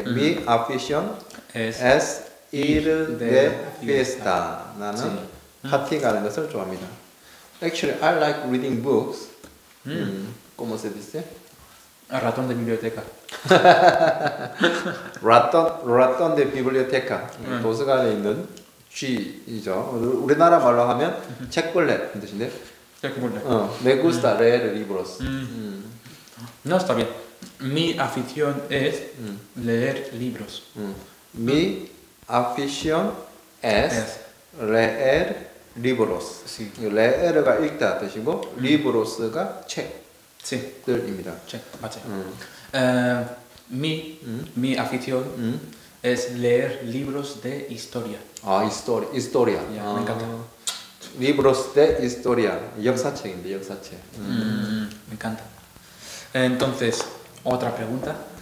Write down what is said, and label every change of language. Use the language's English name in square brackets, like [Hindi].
[Spanish] mi afición es ir de fiesta. [Korean] 나는 파티 가는 것을 좋아합니다. [English] Actually, I like reading books. [Spanish] ¿Cómo se dice? Ratón de biblioteca. ratón de biblioteca. [Korean] 도서관에 있는 쥐이죠. 우리나라 말로 하면 책벌레 뜻인데. [Spanish] me gusta leer libros. No, está bien. Mi afición es leer libros. Mi afición es leer libros. Sí. [Korean] leer가 읽다 뜻이고 libros가 [Spanish] Sí. [Korean] 책들입니다. [Spanish] Sí, [Korean] 맞아요. [Spanish] Mi afición es leer libros de historia. [Korean] 아, historia. [English] Yeah, [Spanish] me encanta. libros de historia. [Korean] 역사책인데 역사책. [Spanish] Me encanta. Entonces, otra pregunta.